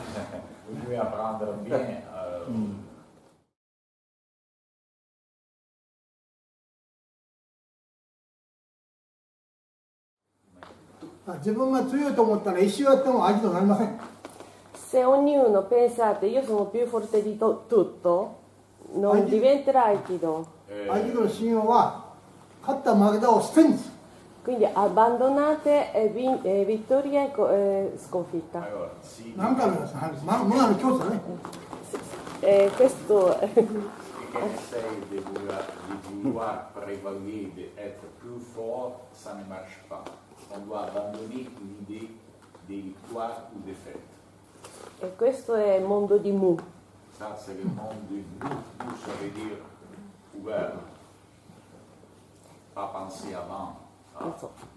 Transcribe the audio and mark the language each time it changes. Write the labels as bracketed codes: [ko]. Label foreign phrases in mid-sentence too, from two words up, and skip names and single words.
[it] Se ognuno pensate io sono più forte di tutto, non diventerà Aikido. Quindi abbandonate vittoria e sconfitta. Questo [fr] Essaye de vouloir prévaloir, d'être plus fort, ça ne marche pas. On doit abandonner l'idée des victoires ou des défaites. [it] E questo è il mondo di Mu. [fr] Ça, c'est le monde de Mu. Mu, ça veut dire ouvert. Pas penser avant. [it] Non so.